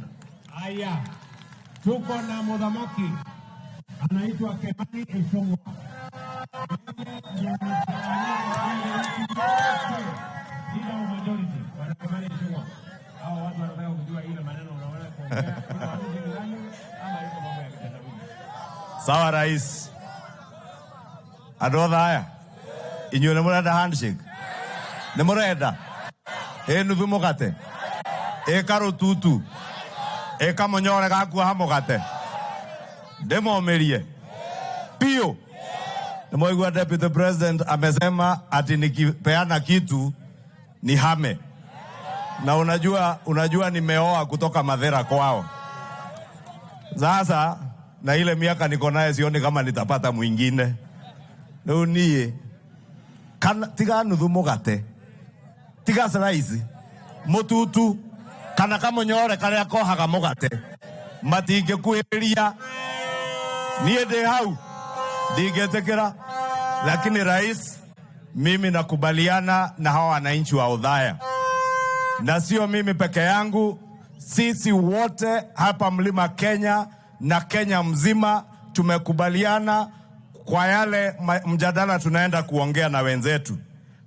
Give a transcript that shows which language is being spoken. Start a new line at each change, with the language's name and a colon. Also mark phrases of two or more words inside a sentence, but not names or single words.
Swahili: Haya, tuko na mudhamaki anaitwa Kimani Ichung'wa. Sawa rais.
Kikuyu: Andu Othaya inyuĩ nĩ mũrenda handshake? Nĩ mũrenda? Nuthu mũgate, karututu, kamũnyore gakuoha mũgate, ndĩmomĩrie pio.
Swahili: Nimewaigua
English: Deputy President
Swahili: amesema ati nikipeana kitu ni hame. Na unajua nimeoa kutoka Mathera kwao. Sasa na ile miaka niko naye sioni kama nitapata mwingine.
Kikuyu: Leo nie tiga nuthu mũgate, tiga slice mũtutu kana kamũnyore karĩa kohaga mũgate matingĩkuhĩria. Niĩ ndĩ hau ndingĩtĩkĩra.
Swahili: Lakini rais, mimi nakubaliana na hawa wananchi wa Othaya, na sio mimi peke yangu, sisi wote hapa Mlima Kenya na Kenya mzima tumekubaliana kwa yale mjadala tunaenda kuongea na wenzetu.